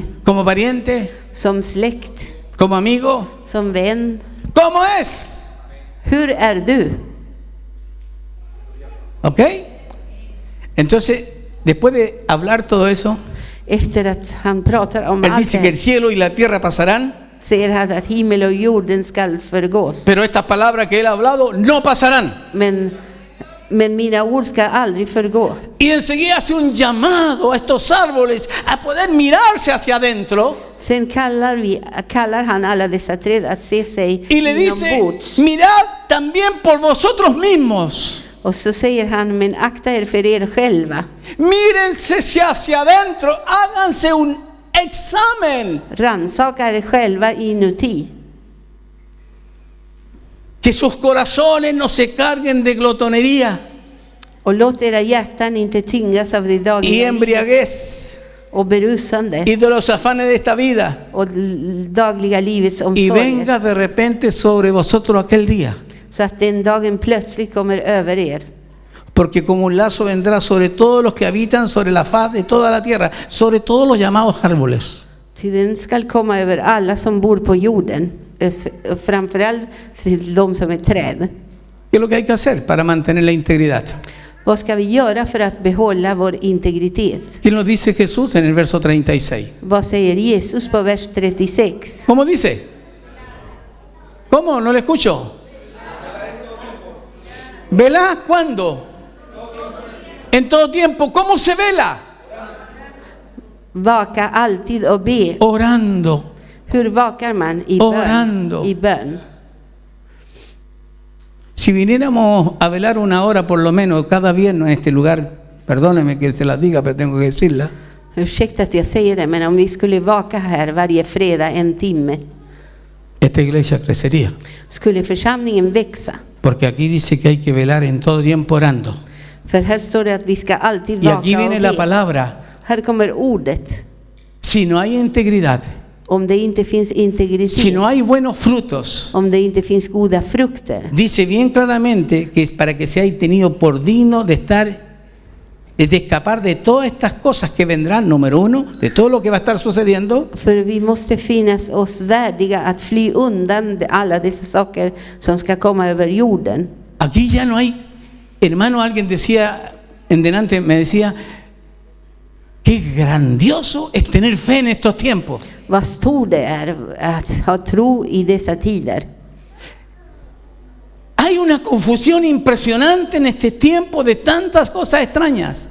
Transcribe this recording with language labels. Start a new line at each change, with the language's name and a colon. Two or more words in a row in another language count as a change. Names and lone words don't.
Spanish: ¿Como pariente?
Swedish: som släkt,
Spanish: ¿Como amigo?
Swedish: som vän.
Spanish: ¿Cómo es?
Swedish: Hur är du?
Spanish: ¿Ok? Entonces, después de hablar todo eso,
Swedish: Efter att han pratar om
Spanish: Él
Swedish: allt
Spanish: dice
Swedish: det
Spanish: que el
Swedish: här,
Spanish: cielo y la tierra pasarán,
Swedish: säger han att himmel och jorden skall förgås.
Spanish: pero estas palabras que Él ha hablado no pasarán.
Swedish: Men mina ord ska aldrig förgå.
Spanish: Y enseguida hace un llamado a estos árboles a poder mirarse hacia adentro
Swedish: Sen kallar han alla dessa träd att se sig
Spanish: y le dice,
Swedish: inombords.
Spanish: mirad también por vosotros mismos.
Swedish: Och så säger han, men akta er för er själva.
Spanish: Mírense hacia adentro, háganse un examen.
Swedish: Rannsaka er själva inuti.
Spanish: Que sus corazones no se carguen de glotonería
Swedish: Och låt era hjärtan inte tyngas av det
Spanish: y
Swedish: dagliga
Spanish: embriaguez
Swedish: och berusande
Spanish: y de los afanes de esta vida.
Swedish: och dagliga livets
Spanish: Y
Swedish: omsorger.
Spanish: venga de repente sobre vosotros aquel día.
Swedish: Så att den dagen plötsligt kommer över er.
Spanish: Porque como un lazo vendrá sobre todos los que habitan sobre la faz de toda la tierra, sobre todos los llamados árboles.
Swedish: Till den skall komma över alla som bor på jorden. Framförallt till de som är träd.
Spanish: ¿Qué es lo que hay que hacer para mantener la integridad?
Swedish: Vad ska vi göra för att behålla vår integritet?
Spanish: ¿Qué nos dice Jesús en el verso 36?
Swedish: Vad säger Jesus på vers 36?
Spanish: ¿Cómo dice? ¿Cómo? No le escucho. ¿Velá cuándo? En todo tiempo. ¿Cómo se vela?
Swedish: Vaka alltid och be.
Spanish: Orando.
Swedish: Hur vakar man? I
Spanish: Orando.
Swedish: bön. I bön.
Spanish: Si viniéramos a velar 1 hora por lo menos cada viernes en este lugar, perdóneme que se las diga, pero tengo que decirla.
Swedish: Ursäkta att jag säger det, men om vi skulle vaka här varje fredag 1 timme,
Spanish: Esta iglesia crecería.
Swedish: skulle församlingen växa.
Spanish: Porque aquí dice que hay que velar en todo tiempo orando.
Swedish: För här står det att vi ska alltid
Spanish: Y aquí
Swedish: vaka
Spanish: viene
Swedish: och
Spanish: la
Swedish: be.
Spanish: palabra.
Swedish: Här kommer ordet.
Spanish: Si no hay integridad,
Swedish: Om det inte finns integritet,
Spanish: si no hay buenos frutos,
Swedish: om det inte finns goda frukter,
Spanish: dice bien claramente que es para que seáis tenido por digno de escapar de todas estas cosas que vendrán, número 1, de todo lo que va a estar sucediendo.
Swedish: för vi måste finnas oss värdiga att fly undan alla dessa saker som ska komma över jorden.
Spanish: Aquí ya no hay, hermano, alguien decía, en delante me decía, qué grandioso es tener fe en estos tiempos.
Swedish: Vad stor det är att ha tro i dessa tider.
Spanish: Hay una confusión impresionante en este tiempo de tantas cosas extrañas.